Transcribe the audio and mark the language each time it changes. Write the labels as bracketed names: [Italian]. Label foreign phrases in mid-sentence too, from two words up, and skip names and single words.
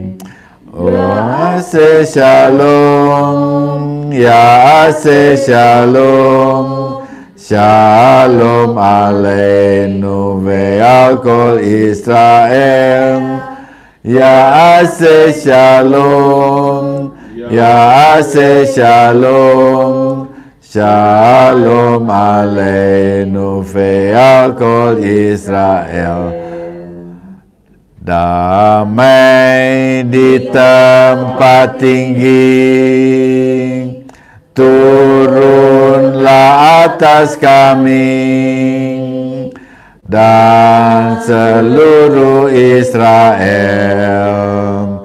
[Hebrew] עושה שלום, יה עושה שלום, שלום עלינו ועל כל ישראל. יה עושה שלום, יה עושה שלום, שלום עלינו ועל כל ישראל. [Indonesian] Damai di tempat tinggi, turunlah atas kami dan seluruh Israel.